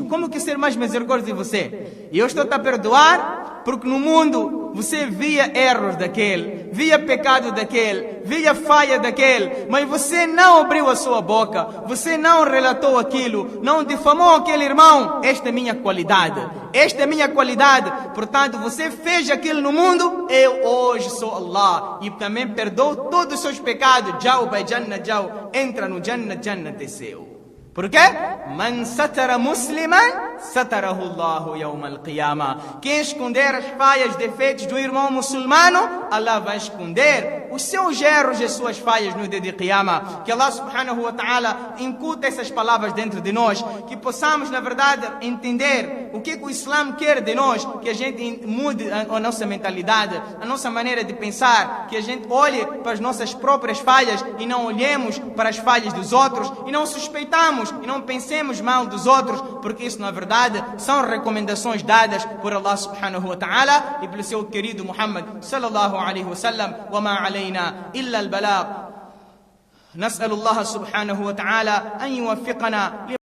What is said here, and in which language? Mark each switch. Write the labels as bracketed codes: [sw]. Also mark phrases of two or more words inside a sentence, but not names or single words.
[pt] Como que ser mais misericordioso de você? E eu estou-te a perdoar porque no mundo você via erros daquele, via pecado daquele, via falha daquele, mas você não abriu a sua boca, você não relatou aquilo, não difamou aquele irmão. Esta é minha qualidade, esta é minha qualidade. Portanto, você fez aquilo no mundo, eu hoje sou Allah e também perdoo todos os seus pecados. Jau vai Jannah, jau, entra no Jannah, Jannah é seu. Por quê? [ar] من ستر مسلما ستره الله يوم القيامة. [pt] Quem esconder as falhas, defeitos do irmão muçulmano, Allah vai esconder os seus erros e as suas falhas no dia de Qiyamah. Que Allah [ar] سبحانه وتعالى [pt] incute essas palavras dentro de nós, que possamos na verdade entender o que o Islã quer de nós, que a gente mude a nossa mentalidade, a nossa maneira de pensar, que a gente olhe para as nossas próprias falhas e não olhemos para as falhas dos outros e não suspeitamos e não pensemos mal dos outros, porque isso na verdade são recomendações dadas por Allah subhanahu wa ta'ala e pelo seu querido Muhammad [ar] صلى الله عليه وسلم. وما علينا إلا البلاغ. نسأل الله سبحانه وتعالى أن يوفقنا